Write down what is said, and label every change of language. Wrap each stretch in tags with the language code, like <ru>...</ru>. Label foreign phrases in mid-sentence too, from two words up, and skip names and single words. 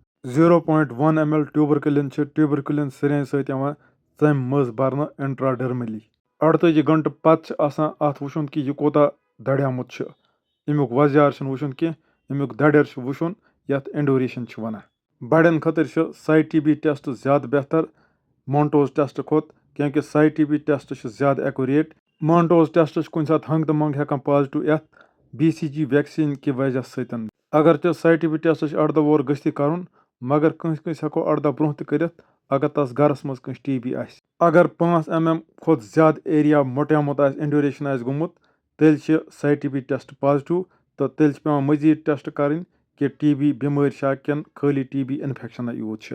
<ks>0.1 ml ٹیوٗبرکلِن چھِ</ks> <en>tuberculin syringe</en> <ks>سۭتۍ یِوان ژمہِ منٛز برنہٕ انٹراڈرملی. 48 گنٹہٕ پتہٕ چھِ آسان اتھ وٕچھُن کہِ یہِ کوتاہ دریومُت چھُ. امیُک وۄزیار چھُنہٕ وٕچھُن کینٛہہ. امیُک دڑیر چھُ وٕچھُن یتھ انڈوریشن چھِ ونان. بڑٮ۪ن خٲطرٕ چھُ ساے TB ٹیسٹ زیادٕ بہتر مونٹوز ٹیسٹ کھۄتہٕ کیوں کہِ ساے TB ٹیسٹ چھُ زیادٕ ایکوریٹ. مونٹوز ٹیسٹ چھُ کُنہِ ساتہٕ ہنٛگ تہٕ منٛگ ہٮ۪کان پازٹِو یتھ BCG ویکسیٖن کہِ وجہ سۭتۍ. اگرچہِ ساے TB ٹیسٹ چھُ 18 وُہُر گٔژھتھٕے کرُن مگر کٲنٛسہِ کٲنٛسہِ ہٮ۪کو 18 برونٛہہ تہِ کٔرِتھ اگر تس گرس منٛز کٲنٛسہِ TB آسہِ. اگر 5 mm کھۄتہٕ زیادٕ ایریا مۄٹیومُت آسہِ انڈیوریشن آسہِ گوٚمُت تیٚلہِ چھِ ساے TB ٹیسٹ پازٹِو تہٕ تیٚلہِ چھِ پیٚوان مزیٖد ٹیسٹ کرٕنۍ کہِ TB بٮ۪مٲرۍ چھا کِنہٕ خٲلی TB انفیکشنہ یوت چھِ.</ks>